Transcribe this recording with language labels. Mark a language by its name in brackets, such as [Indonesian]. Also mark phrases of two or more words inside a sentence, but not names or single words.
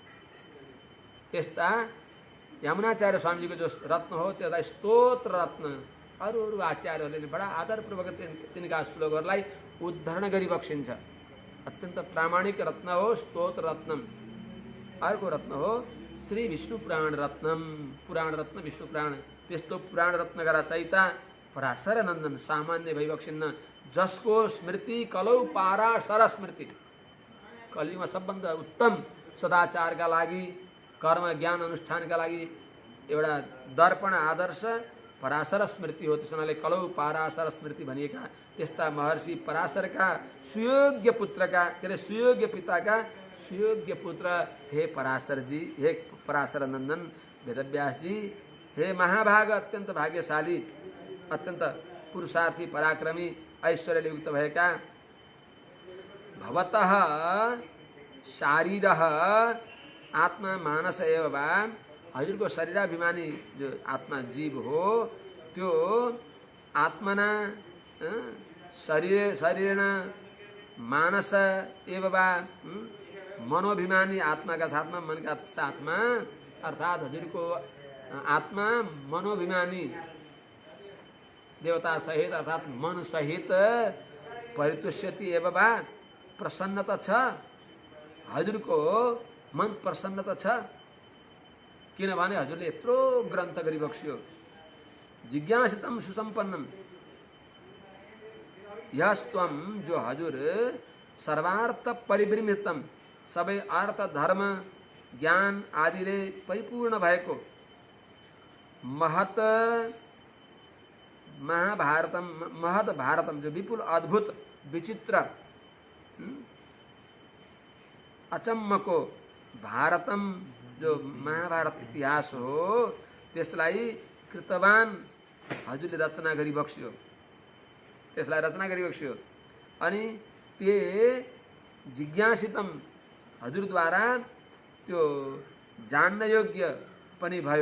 [Nepali] त्यस्ता यमुनाचार्य स्वामीजीको जो रत्न हो त्यसलाई स्तोत्र रत्न। अरू आचार्यहरूले बडा आदरपूर्वक तिनका श्लोकहरूलाई उद्धरण गरी बक्सिन्छ। अत्यन्त प्रामाणिक रत्न हो स्तोत्र रत्नम। अर्को रत्न हो श्री विष्णु पुराण रत्नम। पुराण रत्न विष्णु पुराण। त्यस्तो पुराण रत्नका रचयिता पराशर नन्दन सामान्य भइबक्सिन्न, जसको स्मृति [Sanskrit] कलौ पारा सर स्मृति। [Nepali] कलियुगमा सबभन्दा उत्तम सदाचारका लागि, कर्म ज्ञान अनुष्ठानका लागि एउटा दर्पण आदर्श पराशर स्मृति हो। त्यस हुनाले [Sanskrit] कलौ पाराशर स्मृति [Nepali] भनिएका त्यस्ता महर्षि पराशरका सुयोग्य पुत्रका के अरे सुयोग्य पिताका सुयोग्य पुत्र हे पराशरजी, हे पराशर नन्दन वेदव्यासजी, हे महाभाग अत्यन्त भाग्यशाली, अत्यन्त पुरुषार्थी पराक्रमी ऐश्वर्यले युक्त भएका [Sanskrit] भवतः शारीरः आत्मा मानस एव वा, [Nepali] हजुरको शरीराभिमानी जो आत्मा जीव हो त्यो आत्मना [Sanskrit] शरीरेण मानस एव वा, [Nepali] मनोभिमानी आत्माका साथमा मनका साथमा, अर्थात् हजुरको आत्मा मनोभिमानी देवता सहित अर्थात् मन सहित [Sanskrit] परितुष्यति एव वा, [Nepali] प्रसन्नता छ। हजुरको मन प्रसन्नता छ किनभने हजुरले यत्रो ग्रन्थ गरी बक्स्यो। [Sanskrit] जिज्ञासितम सुसम्पन्नम, यस्त्वम [Nepali] जो हजुर [Sanskrit] सर्वार्थ परिभ्रमितम, [Nepali] सबै अर्थ धर्म ज्ञान आदिले परिपूर्ण भएको महत महाभारतम, [Sanskrit] महत भारतम [Nepali] जो विपुल अद्भुत विचित्र अचम्मको भारतम जो महाभारत इतिहास हो त्यसलाई कृतवान हजुरले रचना गरी बक्स्यो। त्यसलाई रचना गरी बक्स्यो। अनि [Sanskrit] ते जिज्ञासितम [Nepali] हजुरद्वारा त्यो जान्न योग्य पनि भयो।